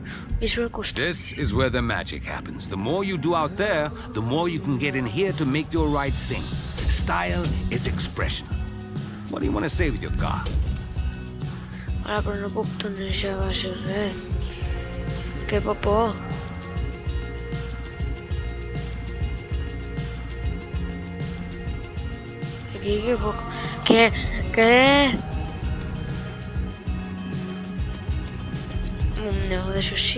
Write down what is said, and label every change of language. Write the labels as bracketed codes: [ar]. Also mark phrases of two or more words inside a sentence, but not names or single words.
[en] Visual Custom. This is where the magic happens. The more you do out there, the more you can get in here to make your ride sing. Style is expression. What do you want to say with your car? [ca] Ara, però no puc tunejar baixes, Que por. Aquí que poc... Què? No, ho deixo així.